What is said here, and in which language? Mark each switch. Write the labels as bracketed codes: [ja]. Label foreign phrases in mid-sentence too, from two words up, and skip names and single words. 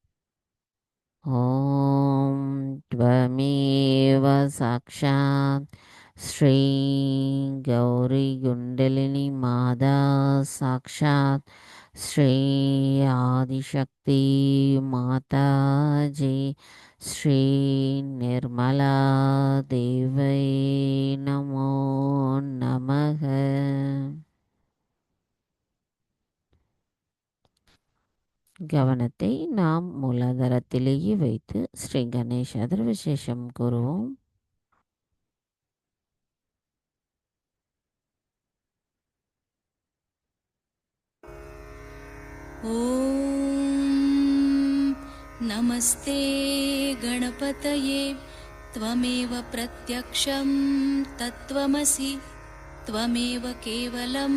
[sa] ॐ त्वमेव साक्षात् श्री गौरी कुण्डलिनी माता साक्षात् श्री आदिशक्ति माताजी श्री निर्मला देव्यै नमो नमः. [ta] கவனத்தை நாம் மூலாதாரத்திலேயே வைத்து ஸ்ரீ கணேஷ் அதர்வசேஷம் கூறுவோம். [sa] ॐ नमस्ते गणपतये त्वमेव प्रत्यक्षं तत्त्वमसि त्वमेव केवलं